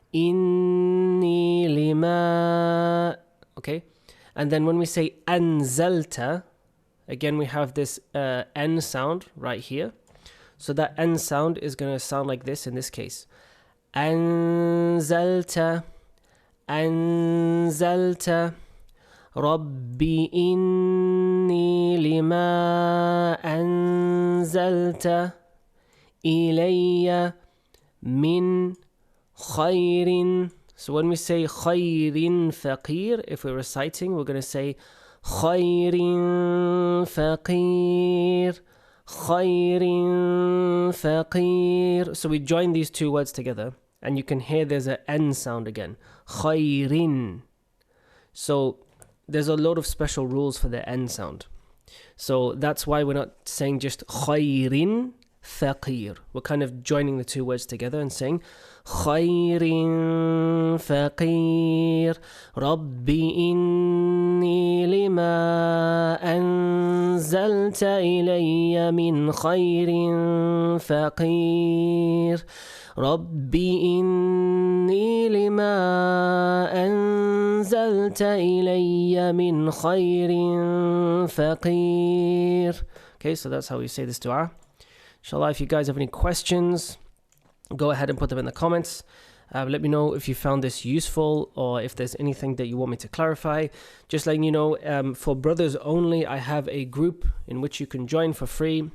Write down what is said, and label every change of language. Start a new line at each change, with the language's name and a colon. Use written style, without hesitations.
Arabic: Inni lima.
English: Okay? And then when we say anzalta, again we have this N sound right here. So that N sound is going to sound like this in this case.
Arabic: Anzalta. أنزلت ربي إني لما أنزلت إلي من خير.
English: So when we say
Arabic: خير فقير,
English: if we're reciting, we're going to say خير فقير.
Arabic: خير فقير.
English: So we join these two words together. And you can hear there's an N sound again. Khairin. So there's a lot of special rules for the N sound. So that's why we're not saying just
Arabic: khairin faqir.
English: We're kind of joining the two words together and saying
Arabic: khairin faqir. Rabbi inni lima anzalta ilayya min khairin faqir. ربي إني لما أنزلت إلي من خير فقير.
English: Okay, so that's how we say this dua. Inshallah, if you guys have any questions, go ahead and put them in the comments. Let me know if you found this useful or if there's anything that you want me to clarify. Just letting you know, for brothers only, I have a group in which you can join for free.